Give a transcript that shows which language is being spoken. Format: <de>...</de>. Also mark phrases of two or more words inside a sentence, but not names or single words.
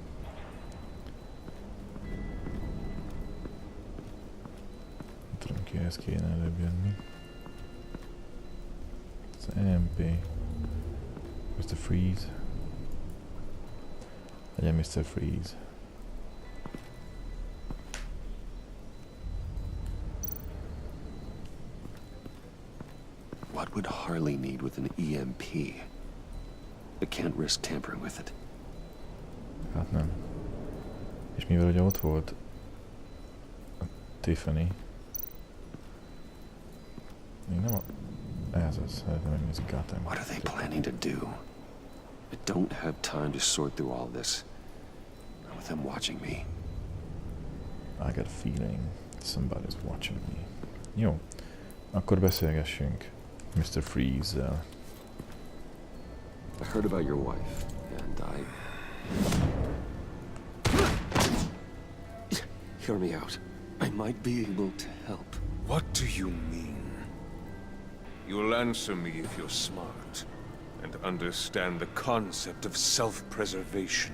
<hu>Tudom, kihez kéne előbb jönni. Az MP. Mr. Freeze. Legyen Mr. Freeze.</hu> <en>What would Harley need with an EMP? I can't risk tampering with it.</en> <hu>Hát nem. És mivel ugye ott volt a Tiffany. Még nem a... Ez az, hát nem ez Gotham.</hu> <en>What are they planning to do? I don't have time to sort through all this. Not with them watching me. I got a feeling somebody's watching me.</en> <hu>Jó, akkor beszélgessünk Mr. Freeze-zel.</hu> <en>I heard about your wife, and Hear me out. I might be able to help. What do you mean? You'll answer me if you're smart and understand the concept of self-preservation.</en>